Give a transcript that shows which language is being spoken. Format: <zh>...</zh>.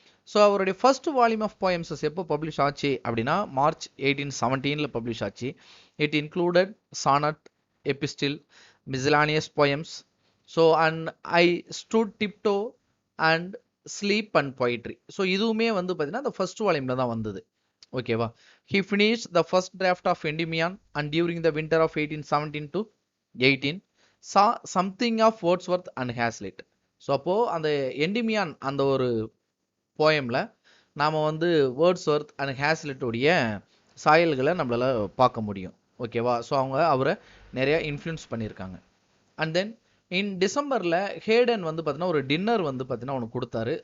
<ta>So அவருடைய first volume of போயம்ஸஸ் எப்போ publish ஆச்சு அப்படின்னா மார்ச் 1817 பப்ளிஷ் ஆச்சு.</ta> <en>It included sonnet, epistle, miscellaneous poems. So and I stood tiptoe and sleep and poetry.</en> <ta>So இதுவுமே வந்து பார்த்தீங்கன்னா அந்த ஃபர்ஸ்ட் வால்யூமில் தான் வந்தது. ஓகேவா.</ta> <en>he finished the first draft of Endymion and during the winter of 1817 to 18 saw something of Wordsworth and Hazlitt.</en> <ta>So அப்போ அந்த எண்டிமியான் அந்த ஒரு போயம்ல நாம வந்து வேர்ட்ஸ்வர்த் அண்ட் ஹேஸ்லிட்டுடைய சாயல்களை நம்மளால பார்க்க முடியும். ஓகேவா. ஸோ அவங்க அவரை நிறைய இன்ஃப்ளூயன்ஸ் பண்ணியிருக்காங்க. அண்ட் தென் இன் டிசம்பரில் ஹேடன் வந்து பார்த்தீங்கன்னா ஒரு டின்னர் வந்து பார்த்தீங்கன்னா ஒன்று கொடுத்தாரு.</ta>